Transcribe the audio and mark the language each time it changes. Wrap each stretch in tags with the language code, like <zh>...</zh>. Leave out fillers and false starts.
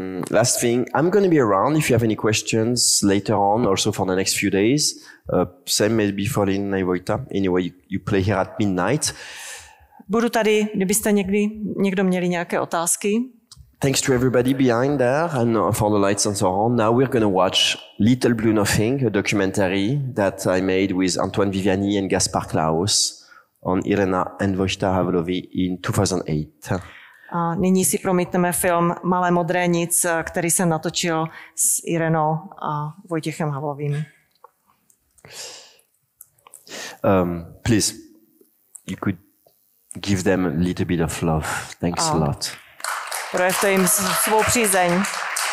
<en>Last thing, I'm going to be around if you have any questions later on, also for the next few days. Same maybe for Irena and Vojta. Anyway, you play here at midnight.</en> <cs>Budu tady, kdybyste někdo měli nějaké otázky.</cs> <en>Thanks to everybody behind there and for the lights and so on. Now we're going to watch Little Blue Nothing, a documentary that I made with Antoine Viviani and Gaspar Klaus on Irena and Vojtěch Havlovi in 2008.</en> <cs>A nyní si promítneme film Malé modré nic, který jsem natočil s Irenou a Vojtěchem Havlovým.</cs> <en>Please, you could give them a little bit of love. Thanks a lot.</en> <cs>Projevte jim svou přízeň.</cs>